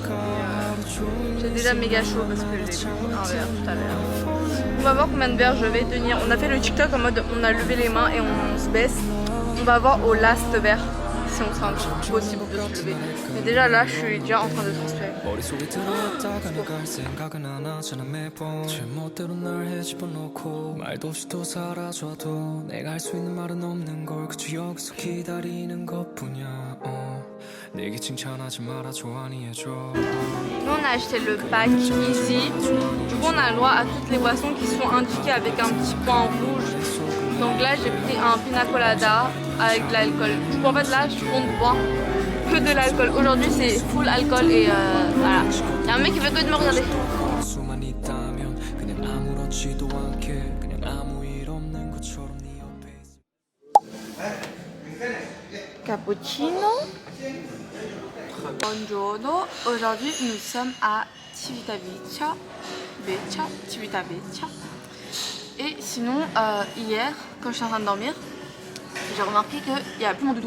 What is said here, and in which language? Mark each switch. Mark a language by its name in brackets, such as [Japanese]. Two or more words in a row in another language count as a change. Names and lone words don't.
[French] J'ai déjà méga chaud parce que j'ai bu un verre tout à l'heure. On va voir combien de verres je vais tenir. On a fait le TikTok en mode on a levé les mains et on se baisse. On va voir au last verre si on sera encore possible de se lever. Mais déjà là, je suis déjà en train de transpirer. [Korean] 머릿속에 들어갔다가 갈 생각은 안 하잖아 매번 제멋대로 날 헤집어놓고 말도 없이 또 사라져도 내가 할 수 있는 말은 없는 걸 그저 여기서 기다리는 것뿐이야 내게 칭찬하지 말아줘 아니해줘 [French] Nous on a acheté le pack ici. Du coup on a le droit à toutes les boissons qui sont indiquées avec un petit point rouge. Donc là j'ai pris un pina colada avec de l'alcool. Du coup en fait là je compte boire que de l'alcool. Aujourd'hui c'est full alcool et voilà. Y'a un mec qui veut que de me regarder. [Korean] 수만 있다면 그냥 아무렇지도 않게 그냥 아무 일 없는 것처럼 네 옆에 [Italian] Cappuccino. Buongiorno. [French] Aujourd'hui nous sommes à Civitavecchia. Civitavecchia. Et sinon hier quand j'étais en train de dormir, j'ai remarqué qu'il n'y a plus mon doudou.